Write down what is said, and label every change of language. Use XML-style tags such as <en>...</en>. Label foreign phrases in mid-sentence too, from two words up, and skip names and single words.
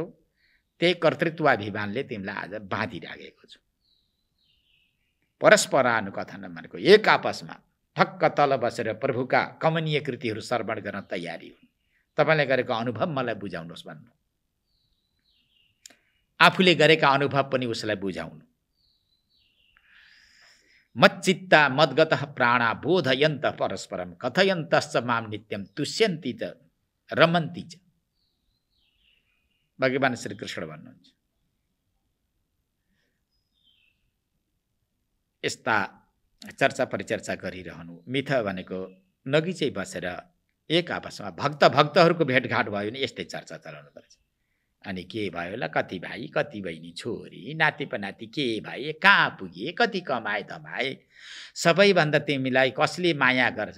<ne>त्यही कर्तृत्वाभिमानले तिमीलाई आज बाँधिराखेको छु। परस्परानुकथन भनेको एक आपसमा ठक्क तल बसेर प्रभुका कमनीय कृतिहरू श्रवण गर्न तयारी हुन्। तपाईले गरेको अनुभव मलाई बुझाउनुहोस् भन्नु, आफूले गरेका अनुभव पनि उसलाई बुझाउनु।</ne> <sa>मच्चित्ता मद्गतः प्राणा बोधयन्त परस्परम कथयन्तश्च माम नित्यम तुष्यन्ति च रमन्ति च।</sa> <ne>भगवान श्री कृष्ण भन्नुहुन्छ। यस्ता चर्चा परिचर्चा गरिरहनु, मिथ भनेको नगिचै बसेर एक आपसमा भक्तहरूको भेटघाट भयो भने यस्तै चर्चा चलाउनु पर्छ। अनि के भयो होला, कति भाइ कति बहिनी छोरी नाति पनाति के भए, कहाँ पुगे, कति कमाए धमाए, सबैभन्दा तिमीलाई कसले माया गर्छ?</ne>